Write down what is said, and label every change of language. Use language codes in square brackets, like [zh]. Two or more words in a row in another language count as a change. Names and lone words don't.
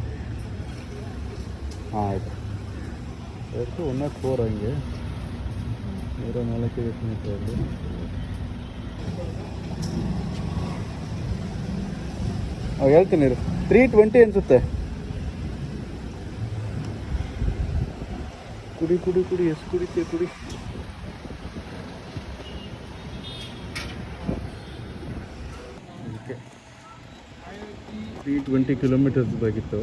[ta] ஆயிட்டு எடுத்து ஒன்றா போகிறோம். இங்கே வேறு நாளைக்கு வருது. [kn] ಹೇಳ್ತೀನಿ 320 ಅನಿಸುತ್ತೆ. ಕುಡಿ ಕುಡಿ ಕುಡಿ ಎಷ್ಟು ಕುಡಿತೀವಿ ಕುಡಿ. ಅದಕ್ಕೆ 320 ಕಿಲೋಮೀಟರ್ಸ್ ಆಗಿತ್ತು.